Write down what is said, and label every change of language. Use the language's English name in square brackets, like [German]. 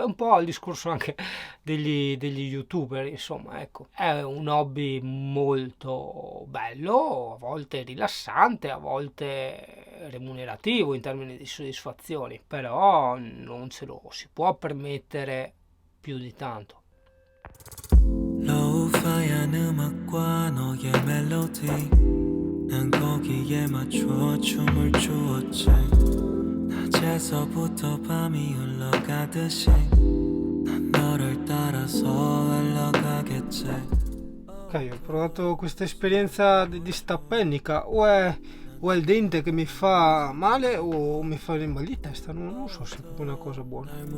[Italian] È un po' il discorso anche degli youtuber, insomma, ecco. È un hobby molto bello, a volte rilassante, a volte remunerativo in termini di soddisfazioni, però non ce lo si può permettere più di tanto. [Korean] Lo-fi한 음악과 너의 멜로디 난 거기에 맞춰 춤을 추었지 낮에서부터 밤이 흘러가듯이 난 너를 따라서 흘러가겠지. [Italian] Ok, ho provato questa esperienza di sta pennica, o è il dente che mi fa male o mi fa il mal di testa, non so se è proprio una cosa buona.